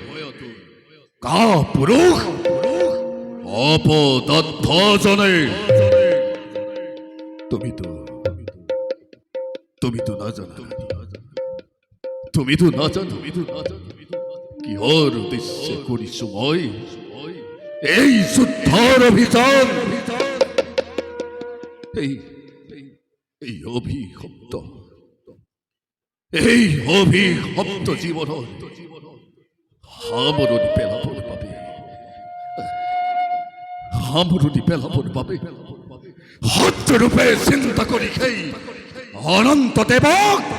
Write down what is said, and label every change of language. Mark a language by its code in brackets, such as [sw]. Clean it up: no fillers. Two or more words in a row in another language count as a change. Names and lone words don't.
[as] কাপুরুষ অপদত্ত জনে তুমি তো না জানো কিহর উদ্দেশ্যে করিস মই এই যুদ্ধর অভিযান। এই অভিশপ্ত জীৱনৰ সামৰণি পেলাবৰ বাবে সত্যৰূপে চিন্তা কৰি সেই অনন্ত দেবক